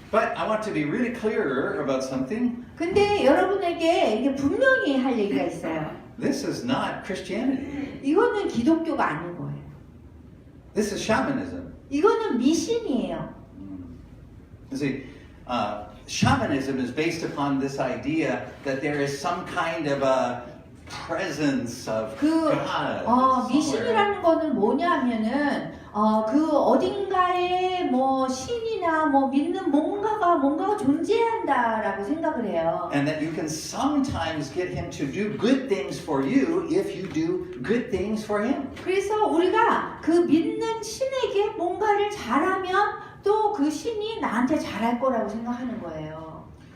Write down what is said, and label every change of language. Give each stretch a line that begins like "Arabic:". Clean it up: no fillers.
English: But I want to be really clear about something.
Korean: 근데 여러분에게 이게 분명히 할 얘기가 있어요.
English: This is not Christianity.
Korean: 이거는 기독교가 아닌 거예요.
English: This is shamanism.
Korean: 이거는 미신이에요.
English: You see, shamanism is based upon this idea that there is some kind of a presence of God. somewhere.
Korean: 미신이라는 거는 뭐냐면은 그 어딘가에 뭐 신이나 뭐 믿는 뭔가가 존재한다라고 생각을 해요.
English: And that you can sometimes get him to do good things for you if you do good things for him.
Korean: 그래서 우리가 그 믿는 신에게 뭔가를 잘하면 또 그 신이 나한테 잘할 거라고 생각하는 거예요.